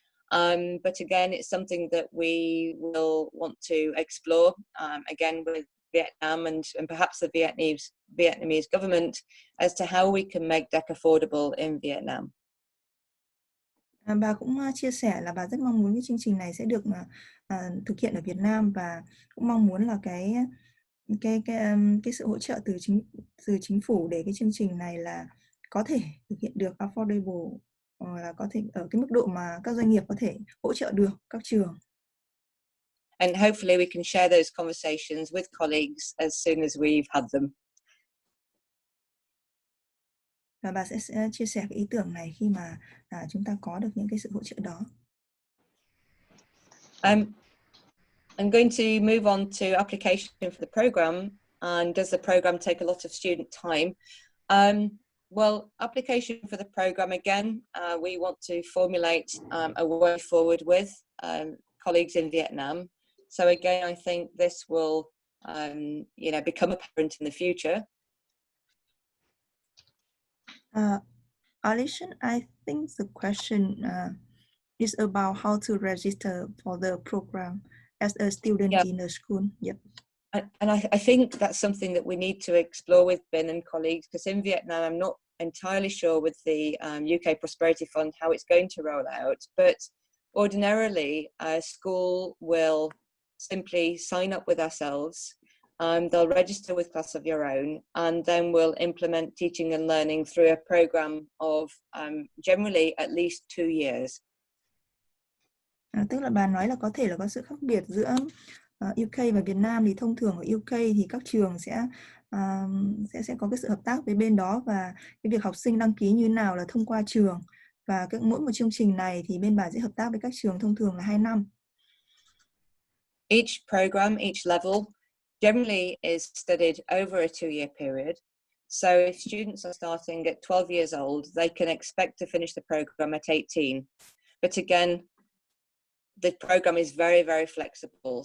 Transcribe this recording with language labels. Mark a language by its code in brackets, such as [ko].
[en] But again, it's something that we will want to explore again with Vietnam and perhaps the Vietnamese government as to how we can make DEC affordable in Vietnam. [vi] Bà cũng chia sẻ là bà rất mong muốn cái chương trình này sẽ được thực hiện ở Việt Nam, và cũng mong muốn là cái sự hỗ trợ từ chính phủ để cái chương trình này là có thể thực hiện được affordable, là có thể ở cái mức độ mà các doanh nghiệp có thể hỗ trợ được các trường. [en] And hopefully we can share those conversations with colleagues as soon as we've had them. [vi] Và bà sẽ chia sẻ cái ý tưởng này khi mà chúng ta có được những cái sự hỗ trợ đó. [en] I'm going to move on to application for the program. And does the program take a lot of student time? Well, application for the program, again, we want to formulate a way forward with colleagues in Vietnam. So again, I think this will, become apparent in the future. Alison, I think the question is about how to register for the program as a student in a school. Yep. And I think that's something that we need to explore with Ben and colleagues, because in Vietnam, I'm not entirely sure with the UK Prosperity Fund how it's going to roll out. But ordinarily, a school will simply sign up with ourselves. They'll register with Class of Your Own, and then we'll implement teaching and learning through a program of generally at least 2 years. [vi] Tức là bà nói là có thể là có sự khác biệt giữa UK và Việt Nam. Thì thông thường ở UK thì các trường sẽ có cái sự hợp tác với bên đó, và cái việc học sinh đăng ký như nào là thông qua trường, và mỗi một chương trình này thì bên bà sẽ hợp tác với các trường thông thường là 2 năm. [en] Each program, each level generally is studied over a 2-year period. So if students are starting at 12 years old, they can expect to finish the program at 18. But again, the program is very, very flexible.